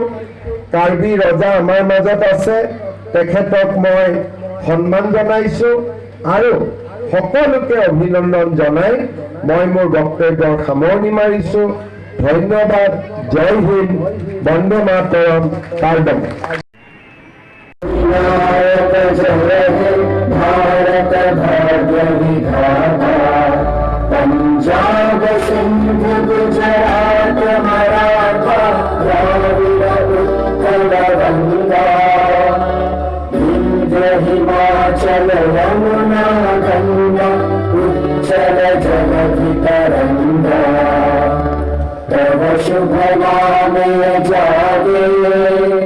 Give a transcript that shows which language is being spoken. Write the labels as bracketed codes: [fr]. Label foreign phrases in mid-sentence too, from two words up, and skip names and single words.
[as] কাৰ্বি ৰজা আমাৰ মাজত আছে, তেখেতক মই সন্মান জনাইছোঁ আৰু সকলোকে অভিনন্দন জনাই মই মোৰ বক্তব্যৰ সামৰণি মাৰিছোঁ। ধন্যবাদ। [hi] जय हिंद, [bn] বন্দে মাতৰম, [as] কাৰ্ডম। [bn] ভারত ভাগ্য বিধাতা পঞ্জাব সিন্ধ গুজরাট মরাঠা দ্রাবিড় উৎকল গঙ্গা বিন্ধ্য হিমাচল যমুনা গঙ্গা উচ্চল জলধি তরঙ্গা তব শুভ নামে জাগে